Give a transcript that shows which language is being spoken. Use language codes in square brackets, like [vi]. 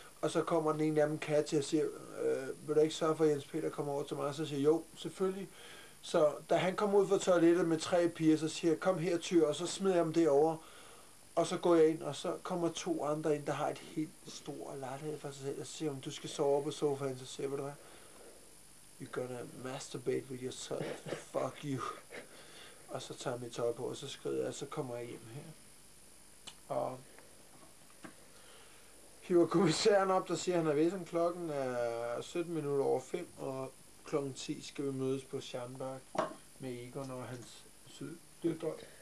[da] Og så kommer den ene af dem, Katja, og siger, vil du ikke sørge for, at Jens Peter kommer over til mig? Så siger jo, selvfølgelig. Så da han kommer ud fra toilettet med 3 piger, så siger jeg, kom her Tyr, og så smider jeg dem derovre. Og så går jeg ind, og så kommer 2 andre ind, der har et helt stort lejlighed for sig selv. Og så siger hun, du skal sove på sofaen, så siger jeg, ved du hvad? [en] You're gonna masturbate with yourself. Fuck you. [da] Og så tager jeg mit tøj på, og så skrider jeg, og så kommer jeg hjem her. Og hiver kommissæren op, der siger, han er ved, som klokken er 17 minutter over 5, og klokken 10 skal vi mødes på Schanberg med Egon og hans døtre.